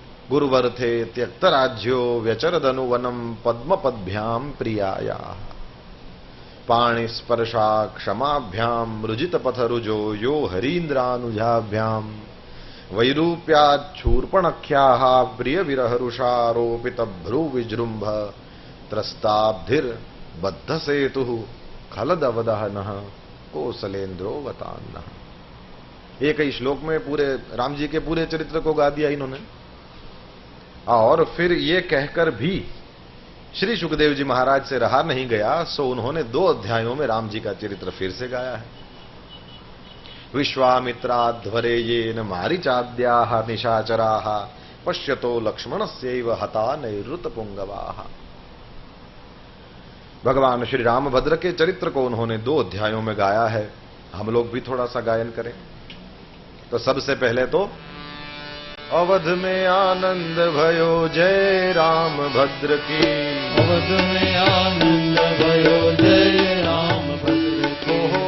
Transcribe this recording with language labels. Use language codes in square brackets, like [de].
[sa] गुरुवर थे, त्यक्त राज्यो व्यचरदनुवनम पद्मपद्भ्याम प्रियाया, पाणि स्पर्शा क्षमाभ्याम रुजित पथरुजो यो हरीन्द्रानुजाभ्याम, वैरूप्याच्छूर्पणख्याः प्रिय विरहरुषारोपित भ्रू विजृंभ, त्रस्ताब्धिर बद्ध सेतु खलदवदहनः कोसलेन्द्रो वतान्नः। [hi] एक ही श्लोक में पूरे राम जी के पूरे चरित्र को गा दिया इन्होंने। और फिर ये कहकर भी श्री सुखदेव जी महाराज से रहा नहीं गया, सो उन्होंने 2 अध्यायों में राम जी का चरित्र फिर से गाया है। [sa] विश्वामित्राध्वरे येन मारीचाद्याः निशाचराः पश्यतो लक्ष्मणस्यैव हता नैऋतपुंगवाः। [hi] भगवान श्री रामभद्र के चरित्र को उन्होंने 2 अध्यायों में गाया है। हम लोग भी थोड़ा सा गायन करें। तो सबसे पहले तो अवध में आनंद भयो जय राम भद्र की, अवध में आनंद भयो जय राम भद्र की,